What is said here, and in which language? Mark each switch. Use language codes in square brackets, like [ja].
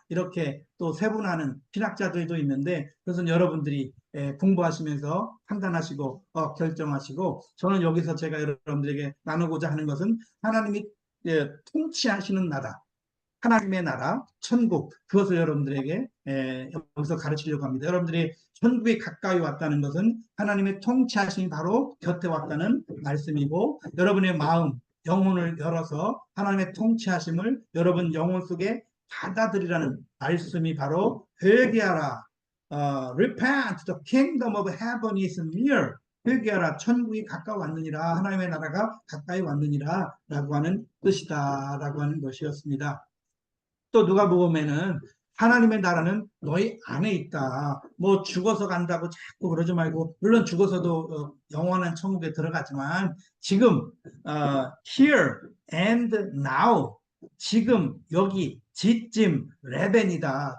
[ko] 이렇게 또 세분화하는 신학자들도 있는데, 그것은 여러분들이 공부하시면서 판단하시고 결정하시고, 저는 여기서 제가 여러분들에게 나누고자 하는 것은 하나님이 통치하시는 나라, 하나님의 나라, 천국, 그것을 여러분들에게 여기서 가르치려고 합니다. 여러분들이 천국에 가까이 왔다는 것은 하나님의 통치하심이 바로 곁에 왔다는 말씀이고, 여러분의 마음, 영혼을 열어서 하나님의 통치하심을 여러분 영혼 속에 받아들이라는 말씀이 바로 회개하라. [en] Repent, the kingdom of heaven is near. [ko] 회개하라, 천국이 가까웠느니라, 하나님의 나라가 가까이 왔느니라 라고 하는 뜻이다 라고 하는 것이었습니다. 또 누가복음에는 하나님의 나라는 너희 안에 있다. 뭐 죽어서 간다고 자꾸 그러지 말고, 물론 죽어서도 영원한 천국에 들어가지만 지금 [en] here and now, [ko] 지금 여기 지금 레벤이다.